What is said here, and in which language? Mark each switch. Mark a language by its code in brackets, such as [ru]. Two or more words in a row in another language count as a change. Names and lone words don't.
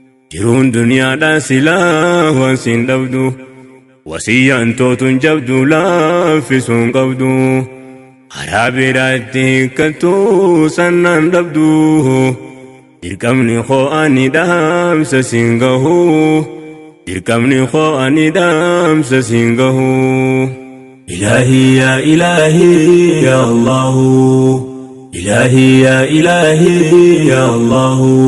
[om] Jiruun duniyaadhaa silaa waan siin dhabdu. Wasiyyaan tootun jabdu laaffisuun qabdu. Karaa biraatti hiikkattuu sannaan dhabdu. Dirqamni koo ani dhaamsa siin gahu. Dirqamni koo ani dhaamsa siin gahu. [ar] إلهي يا إلهي يا الله. إلهي يا إلهي يا الله.